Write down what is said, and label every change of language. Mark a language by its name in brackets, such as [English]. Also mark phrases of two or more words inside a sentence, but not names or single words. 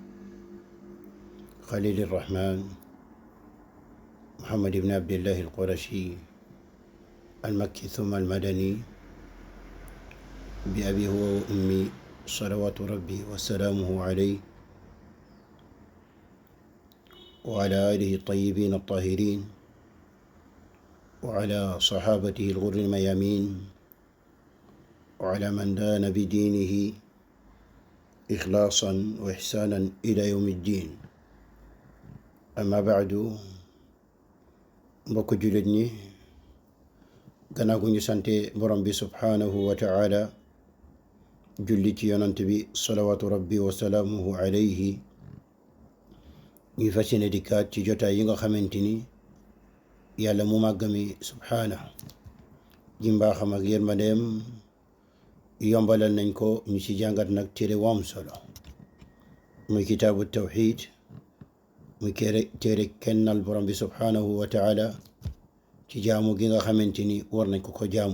[Arabic] خليل الرحمن محمد بن عبد الله القرشي المكي ثم المدني، بأبي هو وأمي صلوات ربي وسلامه عليه وعلى آله الطيبين الطاهرين وعلى صحابته الغر الميامين وعلى من دان بدينه إخلاصا وإحسانا إلى يوم الدين. أما بعد، [Wolof] mbokk jullit ñi, gannaaw gu ñu sante borom bi [Arabic] سبحانه وتعالى, [Wolof] julli ci yonant bi [Arabic] صلوات ربي وسلامه عليه, [Wolof] ñuy fas yéene dikkaat ci jotaay yi nga xamante ni yàlla mu màgg mi subhaanahu ji mbaaxam ak yërmandeem yombalal nañ ko ñu ci jàngat nag téere wam solo muy [Arabic] كتاب توحيد, [Wolof] muy téere kennal borom bi [Arabic] سبحانه وتعالى [Wolof] ci jaamu gi nga xamante ni war nañ ko jaamu.